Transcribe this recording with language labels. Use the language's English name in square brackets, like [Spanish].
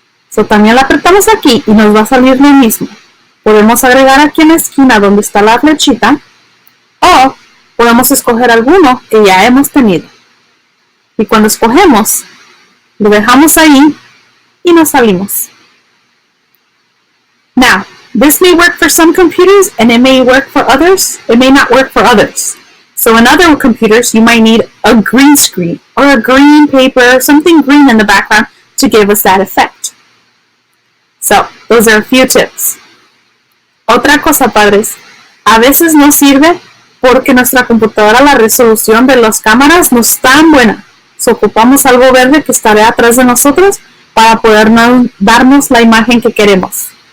[Spanish] So también le apretamos aquí y nos va a salir lo mismo. Podemos agregar aquí en la esquina donde está la flechita, o podemos escoger alguno que ya hemos tenido. Y cuando escogemos, lo dejamos ahí y nos salimos. [English] Now, this may work for some computers and it may work for others. It may not work for others. So in other computers, you might need a green screen or a green paper or something green in the background to give us that effect. So, those are a few tips. [Spanish] Otra cosa, padres, a veces no sirve porque nuestra computadora, la resolución de las cámaras no es tan buena. So, ocupamos algo verde que estará atrás de nosotros para poder darnos la imagen que queremos.